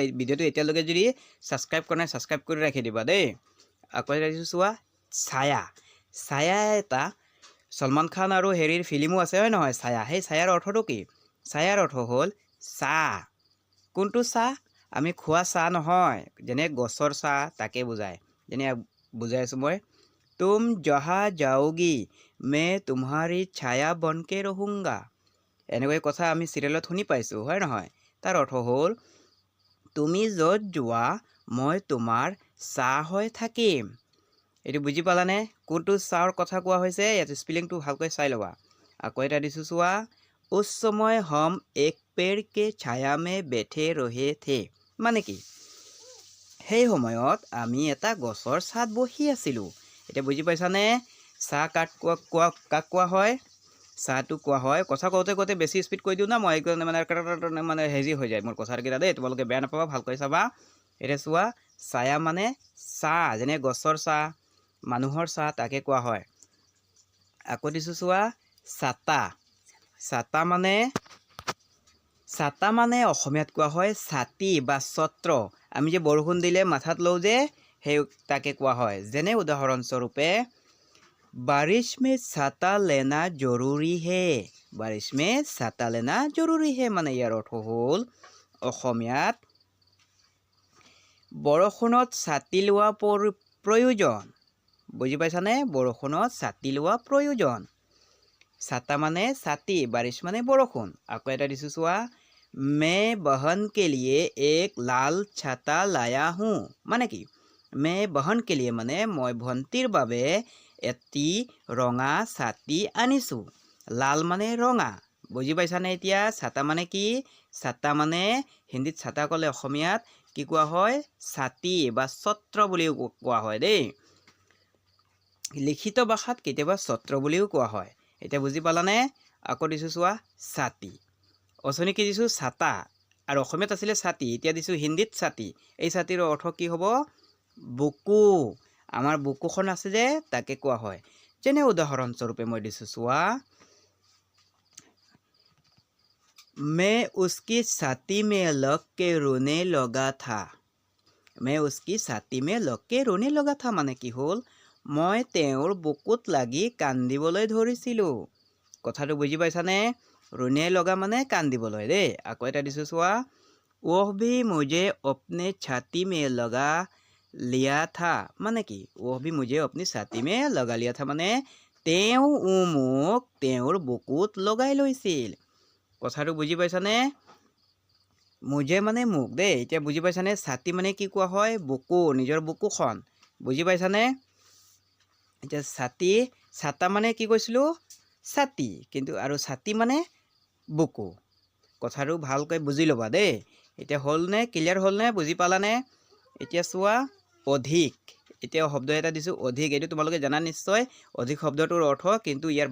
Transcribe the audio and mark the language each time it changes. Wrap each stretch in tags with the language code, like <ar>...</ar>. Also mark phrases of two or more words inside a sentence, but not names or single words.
<as>এই ভিডিঅ'টো এতিয়ালৈকে যদি ছাবস্ক্ৰাইব কৰা নাই ছাবস্ক্ৰাইব কৰি ৰাখি দিবা দেই আকৌ ৰাখিছোঁ চোৱা ছায়া এটা সলমান খান আৰু হেৰিৰ ফিল্মো আছে হয় নহয় ছায়া সেই ছায়াৰ অৰ্থটো কি ছায়াৰ অৰ্থ হ'ল চাহ কোনটো চাহ আমি খোৱা চাহ নহয় যেনে গছৰ চাহ তাকে বুজায় যেনে বুজাই আছোঁ মই</as> <hi>तुम जहाँ जाओगी मैं तुम्हारी छाया बन के रहूँगा</hi> <as>এনেকৈ কথা আমি চিৰিয়েলত শুনি পাইছোঁ হয় নহয় তাৰ অৰ্থ হ'ল তুমি য'ত যোৱা মই তোমাৰ ছাঁ হৈ থাকিম এইটো বুজি পালানে কোনটো ছাঁৰ কথা কোৱা হৈছে ইয়াত স্পেলিংটো ভালকৈ চাই ল'বা আকৌ এটা দিছোঁ</as> <hi>চোৱা उस समय हम एक पेड़ के छाया में बैठे रहे थे</hi> <as>মানে কি সেই সময়ত আমি এটা গছৰ ছাঁত বহি আছিলোঁ এতিয়া বুজি পাইছানে চাহ কাক কোৱা হয় চাহটো কোৱা হয় কথা কওঁতে বেছি স্পীড কৈ দিওঁ না মই মানে হেৰি হৈ যায় মোৰ কথাকেইটা দেই তোমালোকে বেয়া নাপাবা ভালকৈ চাবা এতিয়া চোৱা ছায়া মানে চাহ যেনে গছৰ চাহ মানুহৰ চাহ তাকে কোৱা হয় আকৌ দিছোঁ চোৱা ছাতা মানে অসমীয়াত কোৱা হয় ছাতি বা ছত্ৰ আমি যে বৰষুণ দিলে মাথাত লওঁ যে সেই তাকে কোৱা হয় যেনে উদাহৰণস্বৰূপে</as> <hi>बारिश में छाता लेना जरूरी</hi> <as>है মানে ইয়াৰ অৰ্থ হ'ল অসমীয়াত বৰষুণত ছাতি লোৱা প্ৰয়োজন বুজি পাইছানে বৰষুণত ছাতি লোৱা প্ৰয়োজন ছাতা মানে ছাতি বাৰিশ মানে বৰষুণ আকৌ এটা দিছোঁ চোৱা</as> <hi>मैं बहन के लिए एक लाल छाता लाया हूँ</hi> <as>মানে কি</as> <hi>मैं बहन के लिए</hi> <as>মানে মই ভণ্টিৰ বাবে এটি ৰঙা ছাতি আনিছোঁ লাল মানে ৰঙা বুজি পাইছানে এতিয়া ছাতা মানে কি ছাতা মানে হিন্দীত ছাতা ক'লে অসমীয়াত কি কোৱা হয় ছাতি বা ছত্ৰ বুলিও কোৱা হয় দেই লিখিত ভাষাত কেতিয়াবা ছত্ৰ বুলিও কোৱা হয় এতিয়া বুজি পালানে আকৌ দিছোঁ চোৱা ছাতি অথনি কি দিছোঁ ছাতা আৰু অসমীয়াত আছিলে ছাতি এতিয়া দিছোঁ হিন্দীত ছাতি এই ছাতিৰ অৰ্থ কি হ'ব বুকু আমাৰ বুকুখন আছে যে তাকে কোৱা হয় যেনে উদাহৰণস্বৰূপে মই দিছোঁ চোৱা</as> <hi>मैं उसकी छाती में लग के रोने लगा था मैं उसकी छाती में लग के रोने लगा था</hi> <as>মানে কি হ'ল মই তেওঁৰ বুকুত লাগি কান্দিবলৈ ধৰিছিলোঁ কথাটো বুজি পাইছানে</as> <hi>रोने लगा</hi> <as>মানে কান্দিবলৈ দেই আকৌ এটা দিছোঁ চোৱা</as> <hi>वह भी मुझे अपने छाती में लगा लिया था</hi> <as>মানে কি</as> <hi>वह भी मुझे अपनी छाती में लगा लिया था</hi> <as>মানে তেওঁ মোক তেওঁৰ বুকুত লগাই লৈছিল কথাটো বুজি পাইছানে মুজে মানে মোক দেই এতিয়া বুজি পাইছানে ছাতি মানে কি কোৱা হয় বুকু নিজৰ বুকুখন বুজি পাইছানে এতিয়া ছাতি ছাতা মানে কি কৈছিলোঁ ছাতি কিন্তু আৰু ছাতি মানে বুকু কথাটো ভালকৈ বুজি ল'বা দেই এতিয়া হ'লনে ক্লিয়াৰ হ'লনে বুজি পালানে এতিয়া চোৱা অধিক এতিয়া শব্দ এটা দিছোঁ অধিক এইটো তোমালোকে জানা নিশ্চয় অধিক শব্দটোৰ অৰ্থ কিন্তু ইয়াৰ</as>